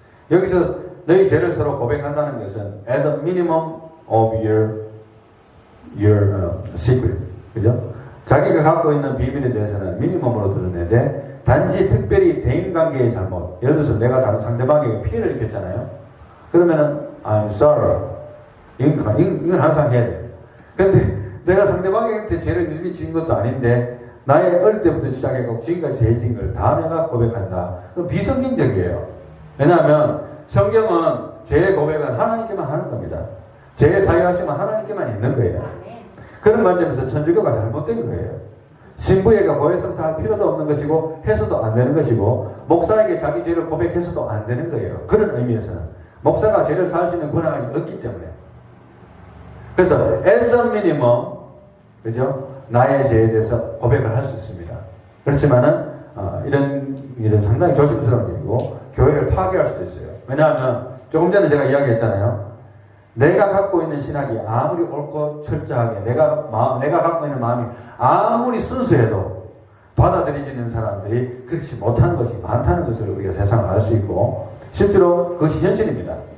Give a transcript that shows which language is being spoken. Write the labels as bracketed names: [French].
[Korean] 여기서 너희 죄를 서로 고백한다는 것은 [English] as a minimum of your secret, [Korean] 그죠? 자기가 갖고 있는 비밀에 대해서는 미니멈으로 드러내되 단지 특별히 대인관계의 잘못, 예를 들어서 내가 다른 상대방에게 피해를 입혔잖아요. 그러면은 [English] I'm sorry. [Korean] 이건 항상 해야 돼요. 그런데 내가 상대방한테 죄를 일일이 지은 것도 아닌데 나의 어릴 때부터 시작해서 지금까지 죄인 걸 다 내가 고백한다. 그건 비성경적이에요. 왜냐하면 성경은 죄의 고백은 하나님께만 하는 겁니다. 죄의 사유하심은 하나님께만 있는 거예요. 그런 관점에서 천주교가 잘못된 거예요. 신부에게 고해성사할 필요도 없는 것이고 해서도 안 되는 것이고 목사에게 자기 죄를 고백해서도 안 되는 거예요. 그런 의미에서는 목사가 죄를 사할 수 있는 권한이 없기 때문에. 그래서 [English] as a minimum, [Korean] 그죠? 나의 죄에 대해서 고백을 할 수 있습니다. 그렇지만은 이런 일은 상당히 조심스러운 일이고 교회를 파괴할 수도 있어요. 왜냐하면 조금 전에 제가 이야기했잖아요. 내가 갖고 있는 신학이 아무리 옳고 철저하게 내가 갖고 있는 마음이 아무리 순수해도 받아들이지는 사람들이 그렇지 못한 것이 많다는 것을 우리가 세상을 알 수 있고 실제로 그것이 현실입니다.